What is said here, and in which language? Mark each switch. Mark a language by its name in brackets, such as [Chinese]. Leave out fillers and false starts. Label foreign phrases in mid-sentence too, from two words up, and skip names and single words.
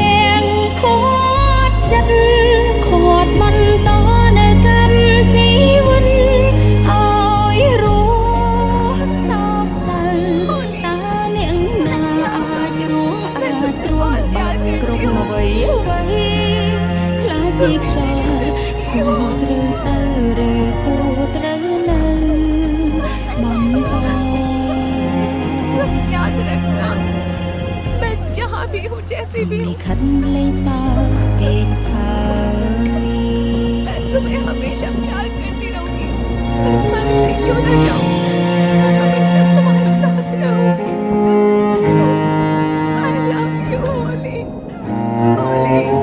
[Khmer] ងខាត់ចិត្តខាត់បន្តនៅកម្មជីវិតឲ្យរស់សោកសៅតើនាងណាអាចរស់អាចទ្រាំបានគ្រប់អ្វីអ្វីខ្លាចជាខ្យល់គួរត្រូវទៅឬគួរត្រូវនៅបន្ត [Hindi] याद रखना, मैं जहाँ भी हूँ, जैसी भी हूँ, [Khmer] ខិតលេងសើពេកហើយ [Hindi] मैं तुम्हें हमेशा प्यार करती रहूंगी। मैं मर से क्यों न जाऊँ, मैं हमेशा तुम्हारे साथ रहूंगी। [English] I love you, [Hindi] होली होली।